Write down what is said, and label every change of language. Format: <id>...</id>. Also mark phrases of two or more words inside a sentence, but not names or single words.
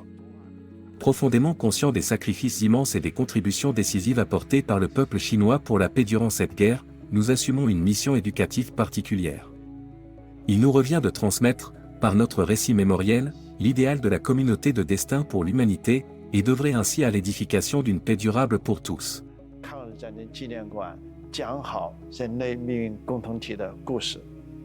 <fr>Profondément conscients des sacrifices immenses et des contributions décisives apportées par le peuple chinois pour la paix durant cette guerre, nous assumons une mission éducative particulière. Il nous revient de transmettre, par notre récit mémoriel, l'idéal de la communauté de destin pour l'humanité, et d'œuvrer ainsi à l'édification d'une paix durable pour tous.</fr> <zh>抗日战争纪念馆讲好人类命运共同体的故事。</zh>